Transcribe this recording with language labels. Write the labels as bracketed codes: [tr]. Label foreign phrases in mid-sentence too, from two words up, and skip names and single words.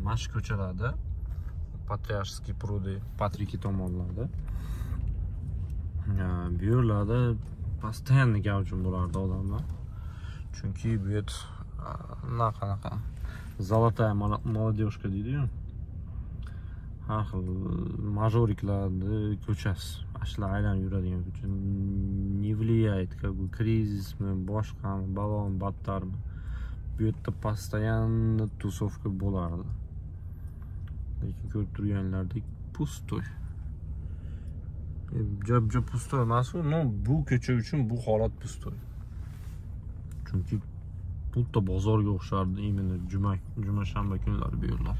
[uz] Mana shu ko'chalarda, Patriarskiy prudy, Patriki tomonlarda, bu yerlarda постоянно gavjum bo'lardi odamlar. Chunki bu yer qanaqa [ru] Золотая молодежка [uz] deydi-yu. har xil majoriklarni ko'chasi, ashlar aylanib yuradigan ko'cha. [ru] Не влияет, как бы [uz] krizismi, boshqami, balon battarmi. Bu yerda [ru] постоянно тусовка [uz] bo'lardi. Lekin ko'rib turganlardek pustoy. Jab pustoy emas-ku, no, bu ko'cha uchun bu holat pustoy. Chunki butta bozorga o'xshardi, imенно juma shanba kunlari bu yerlar.